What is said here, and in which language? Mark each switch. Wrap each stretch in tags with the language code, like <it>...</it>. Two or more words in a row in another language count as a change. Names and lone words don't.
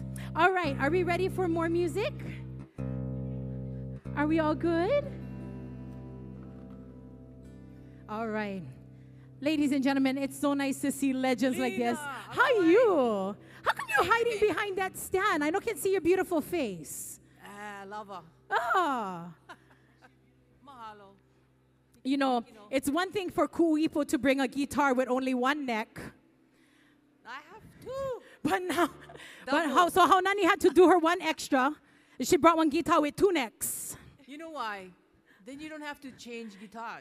<en>All right, are we ready for more music? Are we all good? All right. Ladies and gentlemen, it's so nice to see legends like this. How are you? How come you're hiding behind that stand? I don't can see your beautiful face. Lava. Ah. Mahalo. You know, it's one thing for Kuipo to bring a guitar with only one neck. I have two. But now, how Nani had to do her one extra. She brought one guitar with two necks. You know why? Then you don't have to change guitars.</en>